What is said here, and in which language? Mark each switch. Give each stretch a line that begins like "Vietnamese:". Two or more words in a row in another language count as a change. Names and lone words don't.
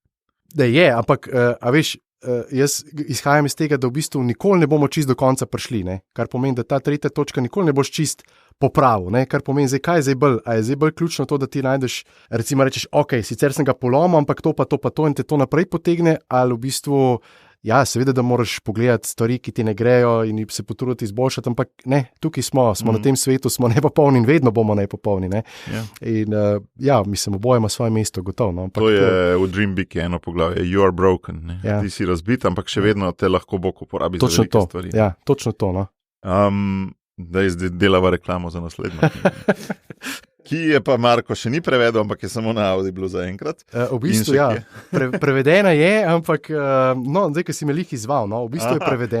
Slovenian: Da je, ampak, a veš, jaz izhajam iz tega, da v bistvu nikoli ne bomo čist do konca prišli, kar pomeni, da ta tretja točka nikoli ne boš čist popravil, kar pomeni, kaj je zdaj bolj, a je zdaj bolj ključno to, da ti najdeš, recimo rečeš, sicer sem ga polomil, ampak to pa to in te to naprej potegne, ali v bistvu, seveda, da moraš pogledati stvari, ki ti ne grejo in se potruditi izboljšati, ampak ne, tukaj smo na tem svetu, smo nepopolni in vedno bomo nepopolni, In mislim, oboje ima svoje mesto, gotovo. Ampak to je v Dream Big eno poglavje,
English: you are broken,
Slovenian: Ti si razbit, ampak še vedno te lahko Bog uporabi za velike stvari. Ja, točno to, Da delava reklamo za naslednjo. Ki je pa Marko še ni prevedel, ampak je samo na Audible zaenkrat. V bistvu, prevedena je, ampak zdaj, ko si me lih izval, v bistvu je prevedena.